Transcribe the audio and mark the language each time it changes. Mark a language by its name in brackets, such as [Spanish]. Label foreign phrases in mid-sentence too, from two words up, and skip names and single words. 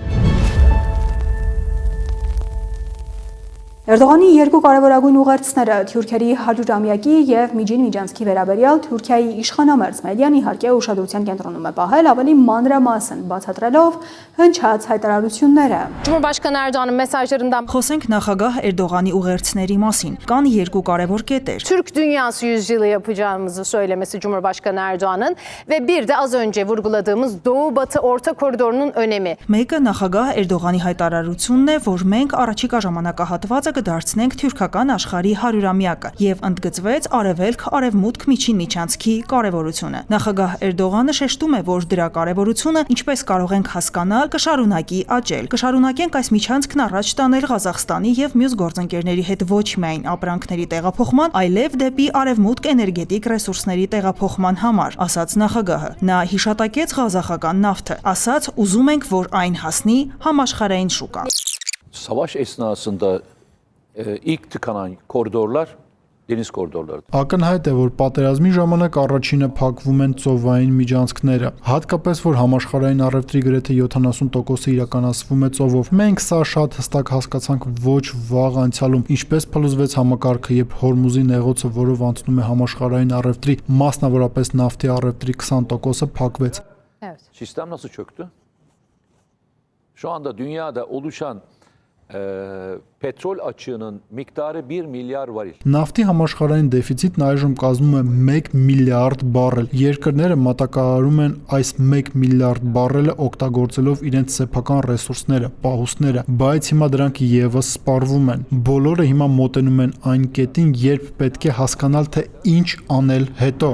[Armenian] Էրդողանի երկու կարևորագույն ուղերձները Թուրքերի 100-ամյակի եւ Միջին Միջանցքի վերաբերյալ Թուրքիայի իշխանամերձ մեդիան իհարկե ուշադրության կենտրոնում է պահել ավելի մանրամասն բացատրելով հնչած հայտարարությունները։ [Turkish] Cumhurbaşkanı Erdoğan'ın mesajlarından [Armenian] Խոսենք նախագահ Էրդողանի ուղերձների մասին։ Կան երկու կարևոր կետեր։ [Turkish] Türk Dünyası yüzyılı yapacağımızı söylemesi Cumhurbaşkanı Erdoğan'ın ve bir de az önce vurguladığımız Doğu Batı Orta Koridorunun önemi. [Armenian] Մեկը նախագահ Էրդողանի հայտարարությունն է, որ մենք առաջիկա ժամանակահատվածը կդարձնենք թուրքական աշխարհի 100-ամյակը եւ ընդգծվեց արևելք-արևմուտք Միջին Միջանցքի կարևորությունը։ Նախագահ Էրդողանը շեշտում է, որ դրա կարևորությունը, ինչպես կարող ենք հասկանալ, կշարունակի աճել։ Կշարունակենք այս միջանցքն առաջ տանել Ղազախստանի եւ մյուս գործընկերների հետ ոչ միայն ապրանքների տեղափոխման, այլև դեպի արևմուտք էներգետիկ ռեսուրսների տեղափոխման համար, ասաց նախագահը։ Նա հիշատակեց ղազախական նավթը, ասաց ուզում ենք, որ այն հասնի համաշխարհային շուկա։ [Turkish] Savaş esnasında ilk tıkanan koridorlar deniz koridorları. [Armenian] Ակնհայտ է, որ պատերազմի ժամանակ առաջինը փակվում են ծովային միջանցքները, հատկապես որ համաշխարհային առևտրի գրեթե 70%-ը իրականացվում է ծովով։ Մենք սա շատ հստակ հասկացանք ոչ վաղ անցյալում, ինչպես փլուզվեց համակարգը, երբ Հորմուզի նեղոցը, որով անցնում է համաշխարհային առևտրի, մասնավորապես նավթի առևտրի 20%-ը փակվեց։ [Turkish] Sistem nasıl çöktü? Şu anda dünyada oluşan petrol açığının miktarı 1 milyar varil. [Armenian] Նավթի համաշխարհային դեֆիցիտն այժմ կազմում է 1 միլիարդ բարել։ Երկրները մատակարարում են այս 1 միլիարդ բարելը օգտագործելով իրենց սեփական ռեսուրսները, պահուստները, բայց հիմա դրանք եւս սպառվում են։ Բոլորը հիմա մոտենում են այն կետին, երբ պետք է հասկանալ, թե ինչ անել հետո։